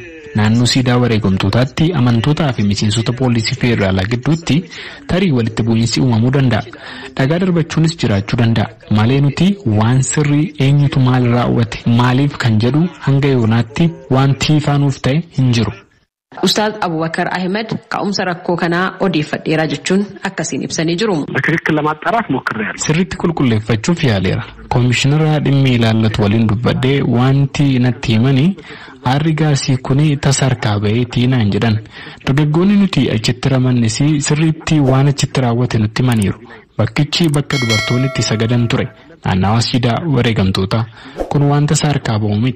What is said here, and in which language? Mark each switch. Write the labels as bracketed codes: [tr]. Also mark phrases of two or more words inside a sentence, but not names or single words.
[om] Naannoo siidaa wareegamtootaatti amantootaa fi miseensota poolisii federaalaa gidduutti tarii walitti bu'iinsi uumamuu danda'a. Dhagaa darbachuunis jiraachuu danda'a. Malee nuti waan sirrii eenyutu maal raawwate maaliif kan jedhu hanga yoonaatti wanti ifaanuuf ta'e hin jiru. Ustaaz Abubakar Ahmed ka'umsa rakkoo kanaa odeeffadheera jechuun akkasiin ibsanii jiru. [am] በትክክል ለማጣራት ሞክሬያለሁ. [om] Sirriitti qulqulleeffachuuf yaaleera. Komishinara dhimmi ilaallatu waliin dubbadhee wanti natti himanii aarri gaasii kuni tasarkaa ba'ee tiinaan jedhan. Dargaggoonni nuti achitti ramannes sirriitti waan achitti raawwate nutti himaniiru. Bakkichi bakka dubartoonni itti sagadan ture. Naannawaa siidaa wareegamtoota kun wanta tasarkaa ba'u miti.